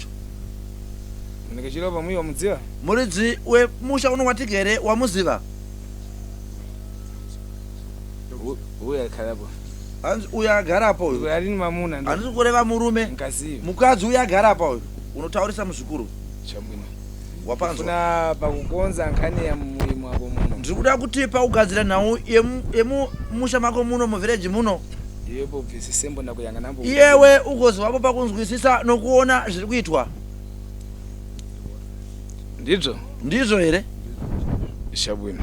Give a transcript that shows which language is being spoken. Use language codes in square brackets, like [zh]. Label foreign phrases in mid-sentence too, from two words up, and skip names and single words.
[seh] mwenekechiro pamwe wamudziwa [sn] muridzi wemusha uno watigere wamuziva [seh] uya akhalapo [sn] uya agarapo uyu [seh] arini mamuna [sn] handisi kureva murume mukadzi uya agarapo uyu unotaurisa muzvikuru [seh] chabwino wapanzwa pakukonza nkhani ya mumwe mwako muno [sn] ndiri kuda kuti paugadzira nhau yemusha mako muno muvhireji muno [seh] yepo bvisisembo ndakuyang'anambo [sn] iyewe ugozivapo pakunzwisisa nokuona zviri kuitwa ndizvo here [seh] chabwino